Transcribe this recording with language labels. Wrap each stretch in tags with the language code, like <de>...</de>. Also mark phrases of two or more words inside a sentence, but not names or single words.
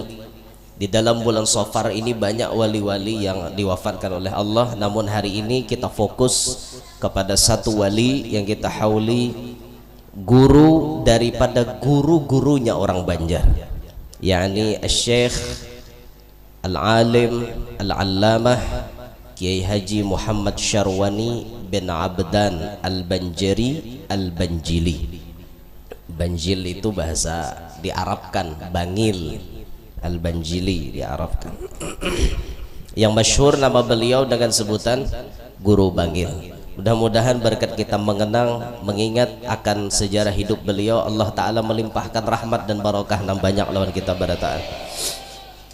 <id>Di dalam bulan Safar ini banyak wali-wali yang diwafatkan oleh Allah, namun hari ini kita fokus kepada satu wali yang kita hauli, guru daripada guru-gurunya orang Banjar, yakni Syekh Al-Alim Al-Allamah Kiai Haji Muhammad Syarwani bin Abdan Al-Banjari Al-Banjili. Banjil itu bahasa diarabkan, bangil. Al-Banjili diarabkan. Yang masyhur nama beliau dengan sebutan Guru Bangil. Mudah-mudahan berkat kita mengenang, mengingat akan sejarah hidup beliau, Allah Ta'ala melimpahkan rahmat dan barakah dan banyak lawan kita barataan.</id>